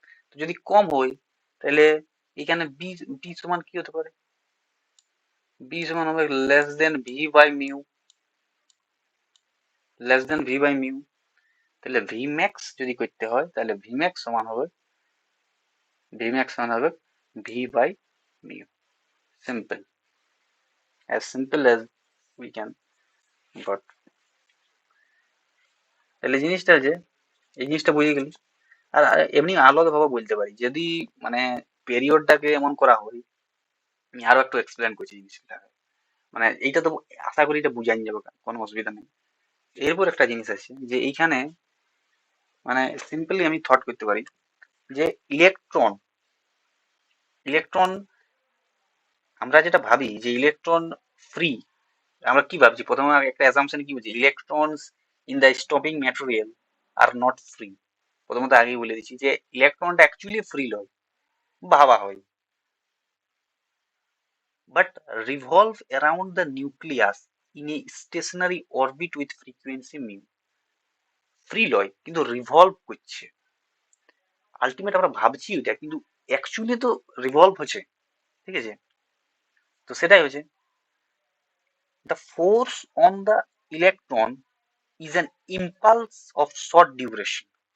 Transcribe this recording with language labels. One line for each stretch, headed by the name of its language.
Bangla: তো যদি কম হয় তাহলে এখানে বি, বি সমান কি হতে পারে, বি সমান হবে less than V by mu, less than V by mu. তাহলে ভি ম্যাক্স যদি করতে হয় তাহলে ভি ম্যাক্স সমান হবে, ভি ম্যাক্স সমান হবে V by mu.
English: Simple, as simple as we can got।
Bangla: তাহলে জিনিসটা আছে, এই জিনিসটা বুঝে গেলি। আর আর এমনি আলাদা ভাবে বলতে পারি যদি, মানে পেরিয়ডটাকে এমন করা হয়, আমি আরো একটু এক্সপ্লেন করছি জিনিসটা, মানে এইটা তো আশা করি এটা বুঝাই যাবে, কোনো অসুবিধা নেই। এরপর একটা জিনিস আছে যে এইখানে, মানে সিম্পলি আমি থট করতে পারি যে ইলেকট্রন, ইলেকট্রন আমরা যেটা ভাবি যে ইলেকট্রন ফ্রি, আমরা কি ভাবছি প্রথমে একটা অ্যাসাম্পশন কি বলছি,
English: Electrons in the stopping material are not free.
Bangla: প্রথমত আগেই বলে দিচ্ছি যে ইলেকট্রনটা অ্যাকচুয়ালি ফ্রি নয়, ভাবা হয়,
English: but revolve around the nucleus in a stationary orbit with frequency mu।
Bangla: Free লয় কিন্তু রিভলভ করছে, আলটিমেট আমরা ভাবছি ওইটা, কিন্তু অ্যাকচুয়ালি তো রিভলভ হচ্ছে, ঠিক আছে। তো সেটাই হচ্ছে
English: The force on the electron is an impulse of short duration.